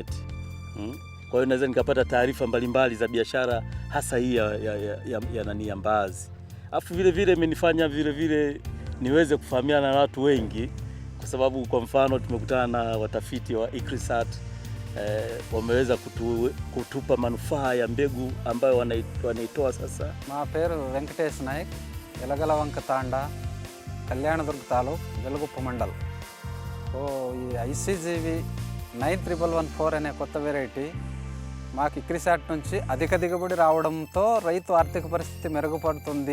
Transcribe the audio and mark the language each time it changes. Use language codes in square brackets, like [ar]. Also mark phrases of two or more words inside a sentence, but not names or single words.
[sw] Kwa hiyo naweza nikapata taarifa mbalimbali za biashara, hasa hii ya mbaazi. Alafu vile vile imenifanya vile vile niweze kufahamiana na watu wengi, kwa sababu kwa mfano tumekutana na watafiti wa Icrisat, wameweza kutupa manufaa ya mbegu ambayo wanaitoa sasa. [te] మా పేరు వెంకటేష్ నాయక్, ఎలగలవంక తాండా, కళ్యాణదుర్గ తాలూక్, వెలుగుప్ప మండల్. ఈ ఐసీజీవి 9114 అనే కొత్త వెరైటీ మాకు ఇక్రిసాట్ నుంచి అధిక దిగుబడి రావడంతో రైతు ఆర్థిక పరిస్థితి మెరుగుపడుతుంది.